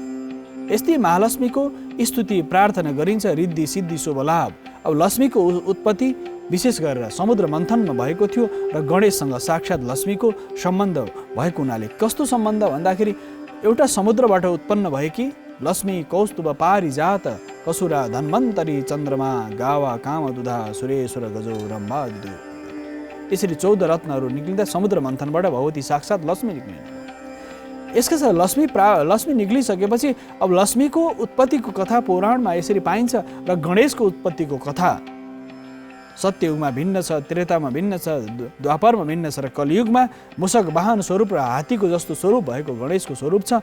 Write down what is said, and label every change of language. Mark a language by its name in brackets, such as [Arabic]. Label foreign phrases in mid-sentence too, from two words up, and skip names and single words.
[Nepali] यस्तै महालक्ष्मीको स्तुति प्रार्थना गरिन्छ, रिद्धि सिद्धि शुभ लाभ। अब लक्ष्मीको उत्पत्ति विशेष गरेर समुद्र मन्थनमा भएको थियो र गणेशसँग साक्षात् लक्ष्मीको सम्बन्ध भएको हुनाले कस्तो सम्बन्ध भन्दाखेरि एउटा समुद्रबाट उत्पन्न भएकी [Sanskrit] लक्ष्मी कौस्तुभ पारिजात कसुरा धन्वन्तरी चन्द्रमा गावा कामदुधा सुरेश्वर गजो रम्भा दिदु, [Nepali] यसरी 14 रत्नहरू निक्लिँदा समुद्र मन्थनबाट भगवती साक्षात् लक्ष्मी निक्लिनु। यसका साथ लक्ष्मी निक्लिसकेपछि अब लक्ष्मीको उत्पत्तिको कथा पुराणमा यसरी पाइन्छ र गणेशको उत्पत्तिको कथा सत्ययुगमा भिन्न छ, त्रेतामा भिन्न छ, द्वापरमा भिन्न छ र कलियुगमा मुसक वाहन स्वरूप र हात्तीको जस्तो स्वरूप भएको गणेशको स्वरूप छ।